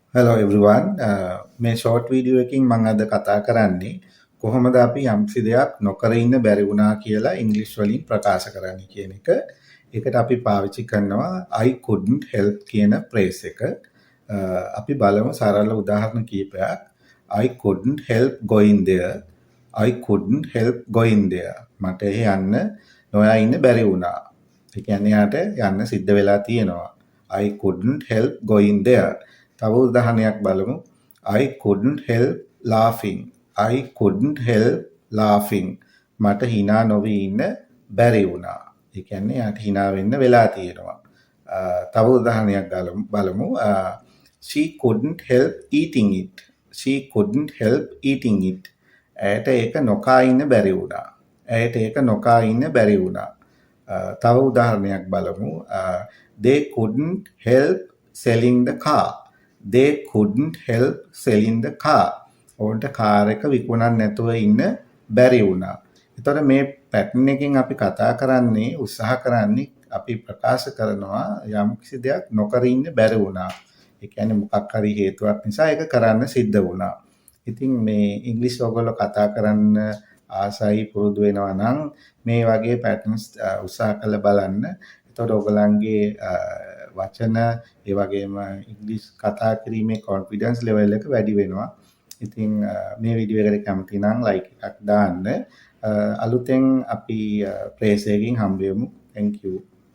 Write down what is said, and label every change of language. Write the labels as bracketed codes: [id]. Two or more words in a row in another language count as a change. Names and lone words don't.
[en] Hello everyone. [si] මේ [en] short video [si] එකකින් මම අද කතා කරන්නේ කොහොමද අපි යම්කිසි දෙයක් නොකර ඉන්න බැරි වුණා කියලා ඉංග්‍රීසි වලින් ප්‍රකාශ කරන්නේ කියන එක. ඒකට අපි පාවිච්චි කරනවා [en] I couldn't help [si] කියන phrase එක. අපි බලමු සරල උදාහරණ කිහිපයක්. [en] I couldn't help going there. I couldn't help going there. [si] මට යන්න නොයා ඉන්න බැරි වුණා. ඒ කියන්නේ යාට යන්න සිද්ධ වෙලා තියෙනවා. [en] I couldn't help going there. [si] තව උදාහරණයක් බලමු. [en] I couldn't help laughing. I couldn't help laughing. [si] මට hina නොවී ඉන්න බැරි වුණා. ඒ කියන්නේ යාට hina වෙන්න වෙලා තියෙනවා. තව උදාහරණයක් බලමු. [en] She couldn't help eating it. She couldn't help eating it. [si] ඇයට ඒක නොකා ඉන්න බැරි වුණා. ඇයට ඒක නොකා ඉන්න බැරි වුණා. තව උදාහරණයක් බලමු. [en] They couldn't help selling the car. They couldn't help selling the car. [si] ඔවුන්ට කාර් එක විකුණන්න නැතුව ඉන්න බැරි වුණා. එතකොට මේ පැටර්න් එකෙන් අපි කතා කරන්නේ උත්සාහ කරන්නේ අපි ප්‍රකාශ කරනවා යම්කිසි දෙයක් නොකර ඉන්න බැරි වුණා. ඒ කියන්නේ මොකක් හරි හේතුවක් නිසා ඒක කරන්න සිද්ධ වුණා. ඉතින් මේ ඉංග්‍රීසි ඔයගොල්ලෝ කතා කරන්න ආසයි පුරුදු වෙනවා නම් මේ වගේ පැටර්න්ස් උත්සාහ කරලා බලන්න. එතකොට ඔයගලන්ගේ වචන ඒ වගේම ඉංග්‍රීසි කතා කිරීමේ [en] confidence level [si] එක වැඩි වෙනවා. ඉතින් මේ වීඩියෝ එකට කැමති නම් ලයික් එකක් දාන්න. අලුතෙන් අපි ප්‍රේස් එකකින් හම්බ වෙමු. [en] Thank you.